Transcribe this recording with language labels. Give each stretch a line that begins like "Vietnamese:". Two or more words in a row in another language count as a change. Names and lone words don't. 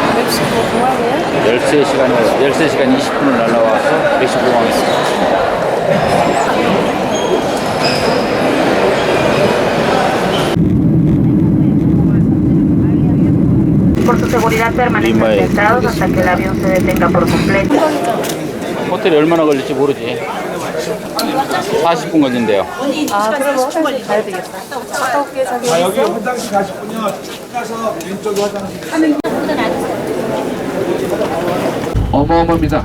Korean: 13시간 20분을 날아와서 멕시코 공항에 있습니다.
Spanish: Por su seguridad permanecen sentados hasta que el avión se detenga por completo.
Korean: 호텔이 얼마나 걸릴지 모르지. 40분 걸린대요. 아, 그럼 화장실 가야 되겠다. 갔다 올게, 자기. 여기 화장실 가시군요. 쭉 가서 왼쪽에 화장실. 어마어마합니다.